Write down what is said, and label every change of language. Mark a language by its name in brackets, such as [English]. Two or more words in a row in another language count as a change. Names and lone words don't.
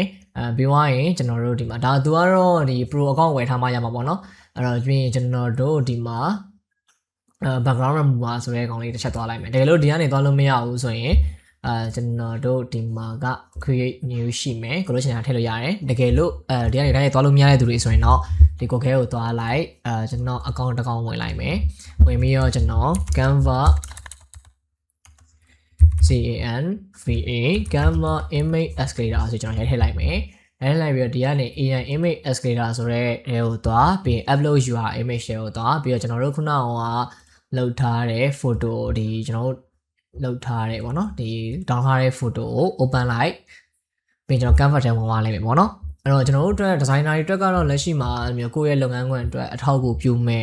[Burmese] ပြီးသွားရင်ကျွန်တော်တို့ဒီမှာဒါသူကတော့ဒီ [English] pro account [Burmese] ဝယ်ထားမှရမှာပေါ့နော်အဲ့တော့ပြီးရင်ကျွန်တော်တို့ဒီမှာ [English] background remover [Burmese] ဆိုတဲ့ကောင်လေးတစ်ချက်သွားလိုက်မယ်တကယ်လို့ဒီကနေသွားလို့မရဘူးဆိုရင်ကျွန်တော်တို့ဒီမှာက [English] create new [Burmese] ရှိမယ်ကိုလို့ချင်တာထည့်လို့ရတယ်တကယ်လို့ဒီကနေတိုင်းသွားလို့မရတဲ့သူတွေဆိုရင်တော့ဒီကိုခဲကိုသွားလိုက်ကျွန်တော် account တစ်ကောင်ဝင်လိုက်မယ်ဝင်ပြီးတော့ကျွန်တော် canva [English] canva image escalator [Burmese] ဆိုကျွန်တော်ရိုက်ထည့်လိုက်မယ်လိုက်ပြီးတော့ဒီကနေ [English] AI image escalator [Burmese] ဆိုတဲ့ဟိုသွားပြီး [English] upload your image [Burmese] တွေကိုသွားပြီးတော့ကျွန်တော်တို့ခုနကလောက်ထားတဲ့ photo ဒီကျွန်တော်တို့လောက်ထားတယ်ပေါ့နော်ဒီ down ထား တဲ့ photo ကို open လိုက်ပြီးကျွန်တော် canvas ထဲဝင်သွားလိုက်မယ်ပေါ့နော်အဲ့တော့ကျွန်တော်တို့အတွက် designer တွေအတွက်ကတော့လက်ရှိမှာမျိုးကိုယ့်ရဲ့လုပ်ငန်းခွင်အတွက်အထောက်အကူပြုမဲ့